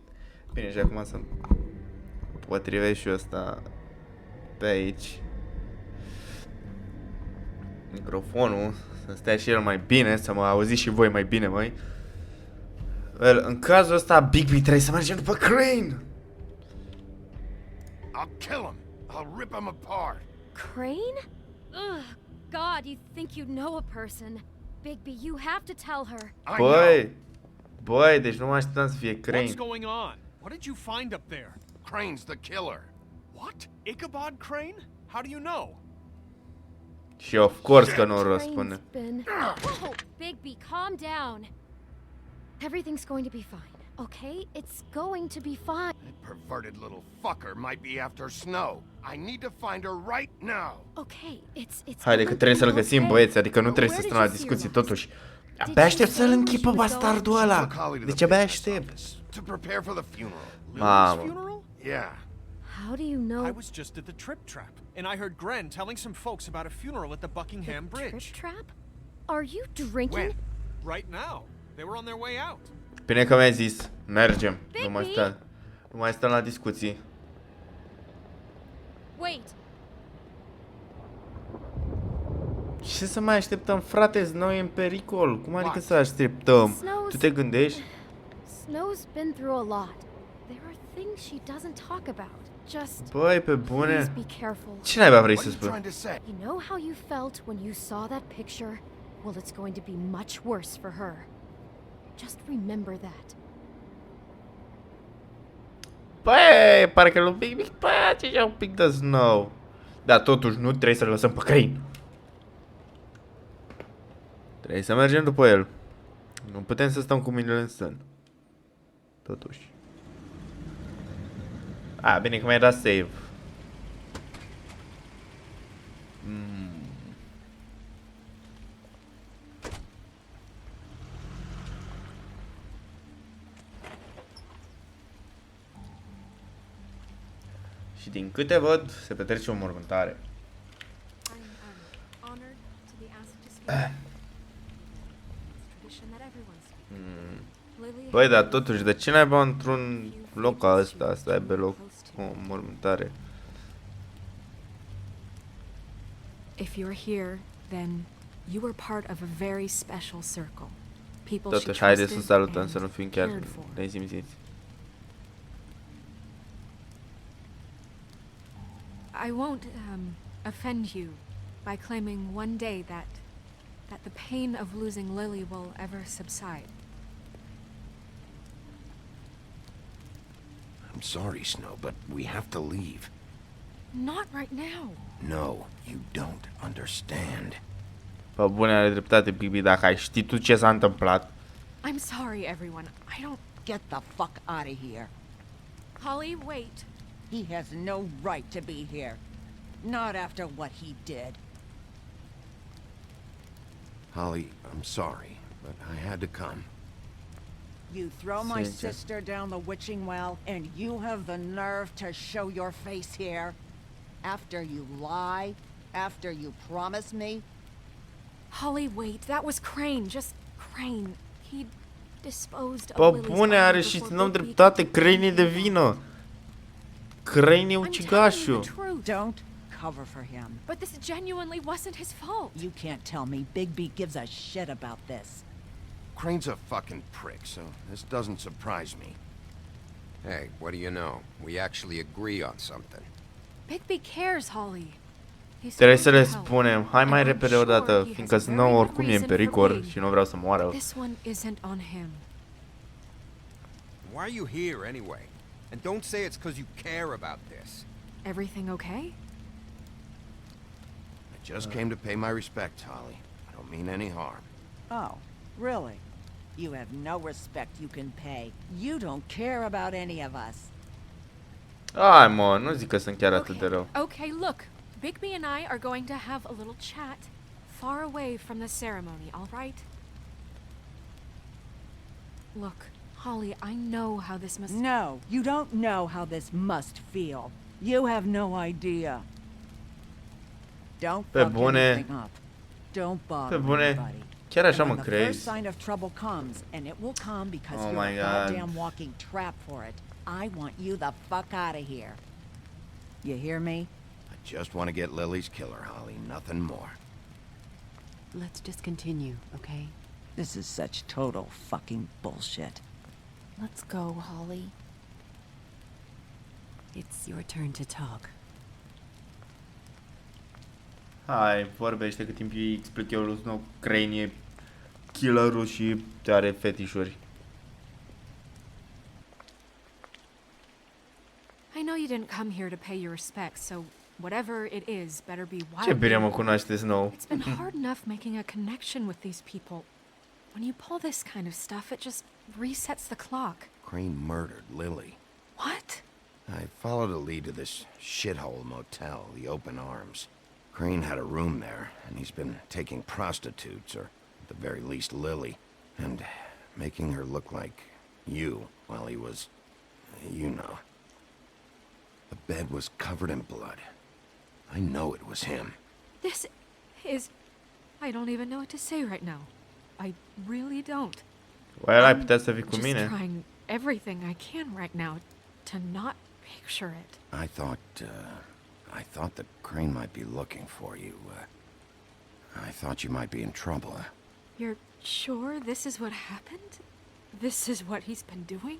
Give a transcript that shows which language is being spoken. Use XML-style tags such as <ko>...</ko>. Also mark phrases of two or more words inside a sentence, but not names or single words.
<ro>Bine, și acum să potrivesc și eu ăsta pe aici. Microfonul, să stea și el mai bine, să mă auziți și voi mai bine, măi. Well, în cazul ăsta, Big B trebuie să mergem după Crane.</ro> <en>I'll kill him. I'll rip him apart. Crane? Ugh, God, you think you know a person. Bigby, you have to tell her.</en> <ro>Băi, deci nu mă așteptam să fie Crane.</ro> <en>What's going on? What did you find up there? Crane's the killer. What? Ichabod Crane? How do you know?</en> <ro>Și</ro> <en>of course</en> <ro>că nu răspunde.</ro> <en>Whoa, Bigby, calm down. Everything's going to be fine, okay? It's going to be fine. That perverted little fucker might be after Snow. I need to find her right now. Okay, it's</en> <ro>Haide că trebuie să-l găsim, băieți, adică nu trebuie să stăm la discuții totuși. Abia aștept să-l închipă bastardul ăla. Deci abia aștept.</ro> <en>To prepare for the funeral.</en> <ro>Mamă.</ro> <en>Funeral? Yeah. How do you know? I was just at the Trip Trap, and I heard Gren telling some folks about a funeral at the Buckingham Bridge. Trip trap? Are you drinking? When? Right now. They were on their way out.</en> <ro>Bine că mi-ai zis. Mergem. Nu mai stăm la discuții.</ro> <en>Wait.</en> <ro>Ce să mai așteptăm, frate? Snow e în pericol. Cum adică să așteptăm? Tu te gândești?</ro> <en>Snow's been through a lot. There are things she doesn't talk about. Just</en> <ro>Băi, pe</ro> <en>please</en> <ro>bune.</ro> <en>be careful.</en> <ro>Ce naiba vrei să</ro> <en>What are you</en> <ro>spui?</ro> <en>trying to say? You know how you felt when you saw that picture? Well, it's going to be much worse for her. Just remember that.</en> <ro>Băi, parcă lui Big Big place și un pic de Snow. Dar totuși nu trebuie să-l lăsăm pe Crane. Trebuie să mergem după el. Nu putem să stăm cu mâinile în sân. Totuși. A, bine că mi-ai dat save. Și din câte văd, se petrece o mormântare.</ro> <en>I'm honored to be asked to speak. It's a tradition that everyone speaks. Lily</en> <ro>Băi, dar totuși, de ce n-ai într-un loc ca ăsta să aibă loc o mormântare?</ro> <en>If you're here, then you were part of a very special circle. People she</en> <ro>Totuși, haideți să</ro> <en>trusted</en> <ro>salutăm,</ro> <en>and</en> <ro>să nu fim chiar</ro> <en>cared for.</en> <ro>nesimțiți.</ro> <en>I won't offend you by claiming one day that the pain of losing Lily will ever subside. I'm sorry, Snow, but we have to leave. Not right now. No, you don't understand.</en> <ro>Pe bune, are dreptate, Bibi, dacă ai ști tu ce s-a întâmplat.</ro> <en>I'm sorry, everyone. I don't... Get the fuck out of here. Holly, wait. He has no right to be here. Not after what he did. Holly, I'm sorry, but I had to come. You throw my</en> <ro>Sincer.</ro> <en>sister down the witching well, and you have the nerve to show your face here? After you lie? After you promise me? Holly, wait. That was Crane. Just Crane. He disposed</en> <ro>Pe</ro> <en>of Lily's</en> <ro>bune, are</ro> <en>body</en> <ro>și</ro> <en>before</en> <ro>n-am</ro> <en>Bigby</en> <ro>dreptate,</ro> <en>could</en> <ro>Crane e de</ro> <en>do</en> <ro>vină. Crane e</ro> <en>I'm telling you</en> <ro>ucigașul.</ro> <en>the truth. Don't cover for him. But this genuinely wasn't his fault. You can't tell me Bigby gives a shit about this. Crane's a fucking prick, so this doesn't surprise me. Hey, what do you know? We actually agree on something. Bigby cares, Holly. He's</en> <ro>Trebuie</ro> <en>trying</en> <ro>să</ro> <en>to</en> <ro>le</ro> <en>help,</en> <ro>spunem, hai mai</ro> <en>and I'm</en> <ro>repede</ro> <en>sure</en> <ro>odată,</ro> <en>he has</en> <ro>fiindcă a Snow</ro> <en>very good</en> <ro>oricum e în</ro> <en>reason for</en> <ro>pericol</ro> <en>being.</en> <ro>și nu vreau să moară.</ro> <en>This one isn't on him. Why are you here anyway? And don't say it's because you care about this. Everything okay? I just came to pay my respects, Holly. I don't mean any harm. Oh, really? You have no respect you can pay. You don't care about any of us.</en> <ro>Hai mă, nu zic că sunt chiar atât de rău.</ro> <en>Okay, look. Bigby and I are going to have a little chat far away from the ceremony, all right? Look, Holly, I know how this must... No, you don't know how this must feel. You have no idea. Don't</en> <ro>Pe</ro> <en>fuck</en> <ro>bune.</ro> <en>anything up. Don't</en> <ro>Pe</ro> <en>bother</en> <ro>bune,</ro> <en>anybody.</en> <ro>chiar așa</ro> <en>And</en> <ro>mă</ro> <en>when the first</en> <ro>crezi?</ro> <en>sign of trouble comes, and it will come because Oh you're my a God. goddamn walking trap for it, I want you the fuck out of here. You hear me? I just want to get Lily's killer, Holly, nothing more. Let's just continue, okay? This is such total fucking bullshit. Let's go, Holly. It's your turn to talk.</en> <ro>Hai, vorbește cât timp îi explic eu lui Snow, Crane e killerul și are fetișuri.</ro> <en>I know you didn't come here to pay your respects, so whatever it is better be</en> <ro>Ce</ro> <en>wildly</en> <ro>bine mă</ro> <en>important.</en> <ro>cunoaște Snow.</ro> <en>It's been hard enough making a connection with these people. When you pull this kind of stuff, it just resets the clock. Crane murdered Lily. What? I followed a lead to this shithole motel, the Open Arms. Crane had a room there, and he's been taking prostitutes, or at the very least Lily, and making her look like you while he was, you know. The bed was covered in blood. I know it was him. This is... I don't even know what to say right now. I really don't. Well,</en> <ro>ai putea să vii cu</ro> <en>Just</en> <ro>mine.</ro> <en>trying everything I can right now to not picture it. I thought that Crane might be looking for you. I thought you might be in trouble. You're sure this is what happened? This is what he's been doing?</en>